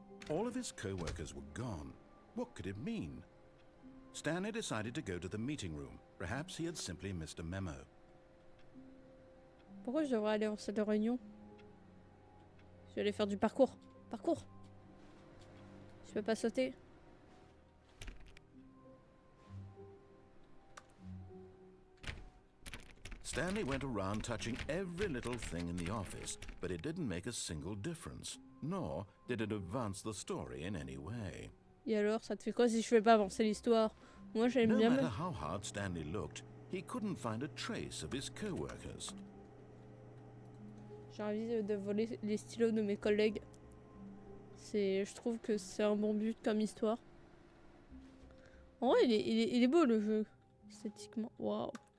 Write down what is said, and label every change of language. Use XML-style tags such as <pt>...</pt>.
<en>All of his co-workers were gone. What could it mean? Stanley decided to go to the meeting room. Perhaps he had simply missed a memo.</en> <fr>Pourquoi je devrais aller en salle de réunion? Je vais aller faire du parcours. Parcours. Je peux pas sauter.</fr> <en>Stanley went around touching every little thing in the office, but it didn't make a single difference, nor did it advance the story in any way.</en> <fr>Et alors, ça te fait quoi si je fais pas avancer l'histoire? Moi, j'aime</fr> <en>No</en> <fr>bien...</fr> <en>matter how hard Stanley looked, he couldn't find a trace of his co-workers.</en> <fr>J'ai envie de voler les stylos de mes collègues. Je trouve que c'est un bon but comme histoire. En vrai, il est beau le jeu. Esthétiquement. Waouh.</fr>